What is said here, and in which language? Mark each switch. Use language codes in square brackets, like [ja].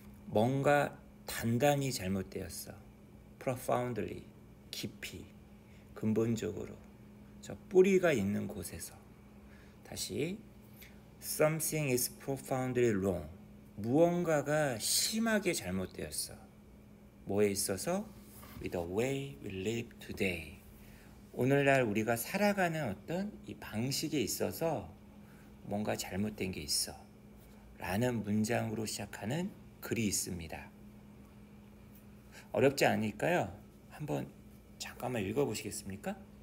[ko] 뭔가 단단히 잘못되었어. profoundly, 깊이, 근본적으로, 저 뿌리가 있는 곳에서. [en] 다시, something is profoundly wrong. [ko] 무언가가 심하게 잘못되었어. 뭐에 있어서? [en] with the way we live today. [ko] 오늘날 우리가 살아가는 어떤 이 방식에 있어서 뭔가 잘못된 게 있어. 라는 문장으로 시작하는 글이 있습니다. 어렵지 않으니까요. 한번 잠깐만 읽어보시겠습니까?